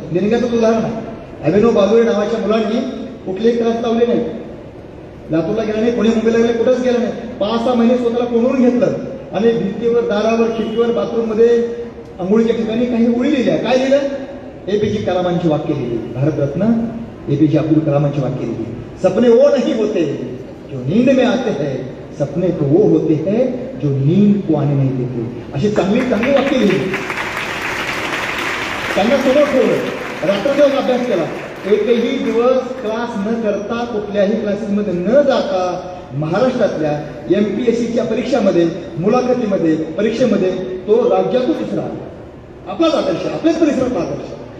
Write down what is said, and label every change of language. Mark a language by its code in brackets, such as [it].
[mr] देणग्याचंच उदाहरण आहे. अभिनव बालुळे नावाच्या मुलांनी कुठलेही क्लास लावले नाही, लातूरला गेला नाही, पुणे मुंबईला गेले, कुठंच गेला नाही. 5-6 महिने स्वतःला कोणून घेतलं आणि भिंतीवर, दारावर, खिडकीवर, बाथरूममध्ये, आंघोळीच्या ठिकाणी काही ओळी लिहिल्या. काय लिहिलं? APJ कलामांची वाक्य लिहिली, भारतरत्न APJ अब्दुल कलामांची वाक्य लिहिली. [hi] सपने वो नहीं होते जो नींद में आते हैं, सपने तो वो होते हैं जो नींद को आने नहीं देते. [mr] अशी चांगली चांगली वाक्य लिहिली. त्यांना समोर ठेवलं, रात्रदिवस अभ्यास केला. एकही दिवस क्लास न करता, कुठल्याही क्लासेसमध्ये न जाता महाराष्ट्रातल्या MPSCच्या परीक्षामध्ये, मुलाखतीमध्ये, परीक्षेमध्ये तो राज्यातून दुसरा आपलाच आदर्श, आपल्याच परिसरातला आदर्श.